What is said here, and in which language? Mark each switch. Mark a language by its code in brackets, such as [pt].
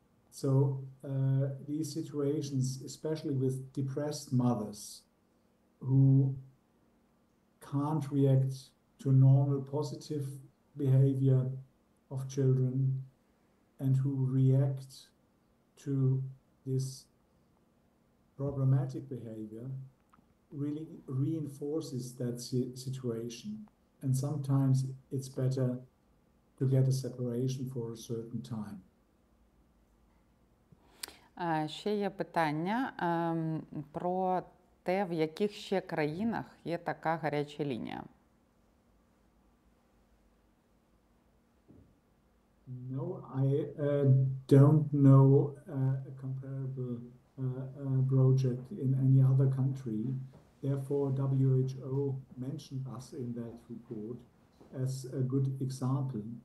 [en] So these situations, especially with depressed mothers who can't react to normal positive behavior of children and who react to this problematic behavior, really reinforces that situation. And sometimes it's better to get a separation for a certain time. [uk] Ще є питання про те, в яких ще країнах є така гаряча лінія. [en] No, I don't know a comparable project in any other country. Therefore, WHO mentioned us in that report as a good example.